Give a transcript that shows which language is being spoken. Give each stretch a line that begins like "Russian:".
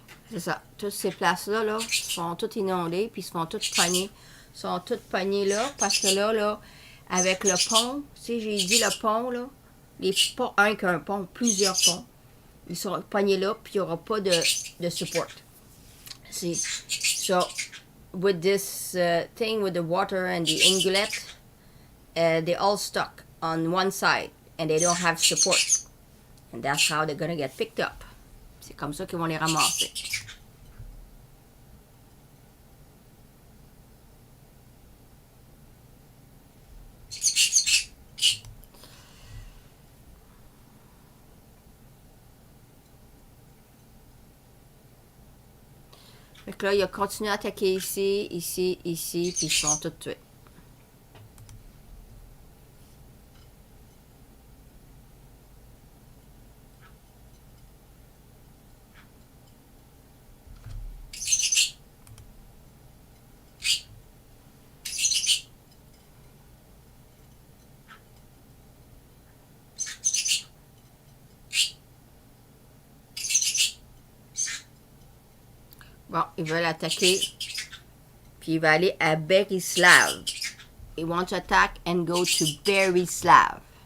French: C'est ça. Toutes ces places-là, là, sont toutes inondées, puis ils se font toutes pogner. Ils sont toutes pognées là, parce que là, avec le pont, tu sais, j'ai dit le pont, là, pas un qu'un pont, plusieurs ponts, ils sont pognés là, puis il n'y aura pas de support.
English: See, so, with this thing with the water and the inlet, they all stuck on one side, and they don't have support. And that's how they're gonna get picked up.
French: C'est comme ça qu'ils vont les ramasser. Fait que là, il a continué à attaquer ici, ici, ici, puis ils sont tous tués. Bon, ils veulent attaquer. Puis il va aller à Berislav.
English: He wants to attack and go to Berislav.